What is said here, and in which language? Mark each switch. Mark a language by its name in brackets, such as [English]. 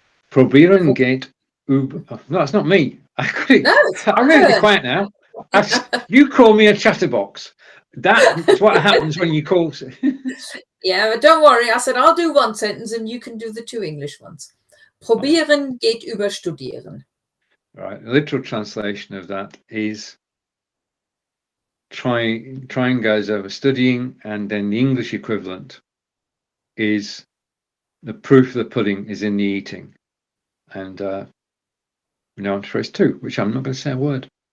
[German] Probieren geht über. [English] Oh, no, that's not me. I got it. No, I'm going to be quiet now. You call me a chatterbox. That's what happens when you call. Yeah, but don't worry. I said I'll do one sentence and you can do the 2 English ones. [German] Probieren geht über studieren. [English] Right. The literal translation of that is trying goes over studying, and then the English equivalent is the proof of the pudding is in the eating. And now on to phrase 2, which I'm not going to say a word.